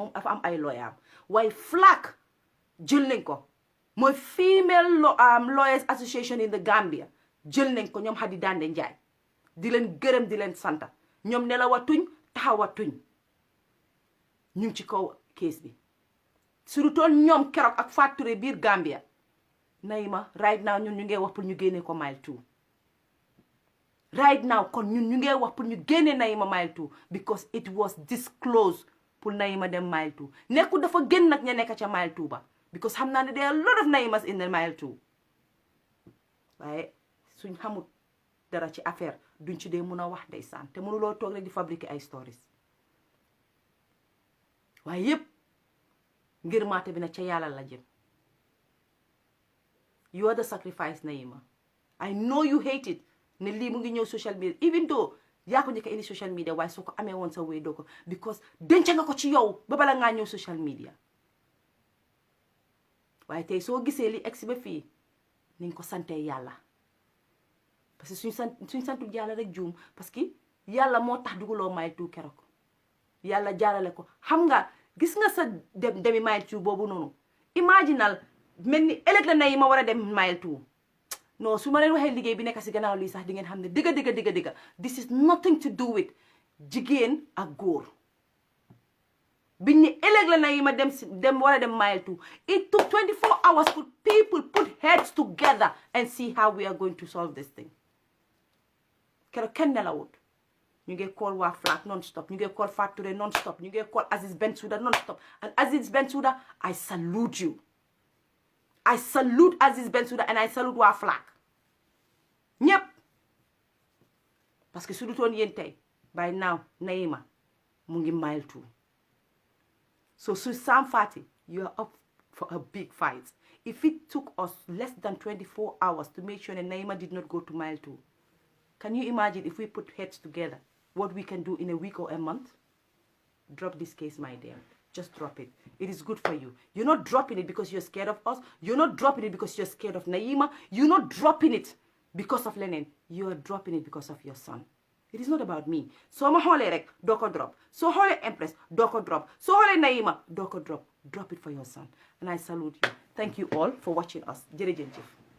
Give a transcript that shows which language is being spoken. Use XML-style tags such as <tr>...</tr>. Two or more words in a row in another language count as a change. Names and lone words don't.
<wo>moom dafa am ay lawyer am waaye FLAG jël nañ ko mooy Female Lawyers Association in the Gambia jël nañ ko ñoom Hadi Dande Njaay di leen gërëm di leen santa ñoom nelawatuñ taxawatuñ ñu ngi ci kaw case bi surtout ñoom keroog ak Fatou biir Gambia Nahima</wo> <en>right now</en> <wo>ñun ñu ngee wax pour ñu génne ko mile 2</wo> <en>right now</en> <wo>kon ñun ñu ngee wax pour ñu génne Nahima mile 2</wo> <en>because it was disclosed</en> <wo>pour Nahima dem mile 2 nekku dafa gën nag ña nekk ca mile 2 ba because xam naa ne</wo> <en>there are a lot of Nahimas in the mile 2</en> <wo>waaye suñ xamut dara ci affaire duñ ci dee mun a wax ndeysaan te mënuloo toog rek di fabriquer ay stories waaye yépp ngir maate bi na ca yàlla la jëm</wo> <en>you are the sacrifice Nahima I know you hate it</en> <wo>ne lii mu ngi ñëw</wo> <en>social media</en> <wo>even though yaa ko njëkk a indi</wo> <en>social media</en> <wo>waaye soo ko amee woon sa wéy doo ko because denca nga ko ci yow ba bala ngaa ñëw</wo> <en>social media</en> <wo>waaye tey soo gisee li egsi ba fii niñ ko sante yàlla</wo> <fr>parce que</fr> <wo>suñ santul yàlla rek juum</wo> <fr>parce que</fr> <wo>yàlla moo tax duguloo mile 2 keroog yàlla jaarale ko xam nga gis nga sa demi mile 2 boobu noonu imaginal mel ni ëllëg la Nahima war a dem mile 2 non su ma leen waxee liggéey bi nekk si gannaaw lii sax di ngeen xam ne digga</wo> <en>this is nothing to do with</en> <wo>jigéen ak góor biñ ni ëllëg la Nahima dem war a dem mile 2</wo> <en>it took 24 hours for people put heads together and see how we are going to solve this thing</en> <wo>keroog kenn nelawut ñu ngi call waa FLAG</wo> <en>non stop</en> <wo>ñu ngi call Fatou non</wo> <en>stop</en> <wo>ñu ngi</wo> <en>call Aziz Bensouda non stop and Aziz Bensouda I salute you I salute Aziz Bensouda and I salute waa FLAG</en> <wo>ñëpp</wo> <fr>parce que</fr> <wo>su dutoon yéen tey</wo> <en>by now Nahima</en> <wo>mu ngi</wo> <en>mile 2 so Sam Fatty you are up for a big fight if it took us less than 24 hours to make sure that Nahima did not go to mile 2 can you imagine if we put heads together what we can do in a week or a month? Drop this case, my dear. Just drop it. It is good for you. You're not dropping it because you're scared of us. You're not dropping it because you're scared of Nahima. You're not dropping it because of Lenin. You're dropping it because of your son. It is not about me. So</en> <wo>ma hole rek, doko drop. So hole Empress, doko drop. So hole Nahima, doko drop.</wo> <en>Drop it for your son. And I salute you. Thank you all for watching us.</en> <wo>Jërëjëf.</wo>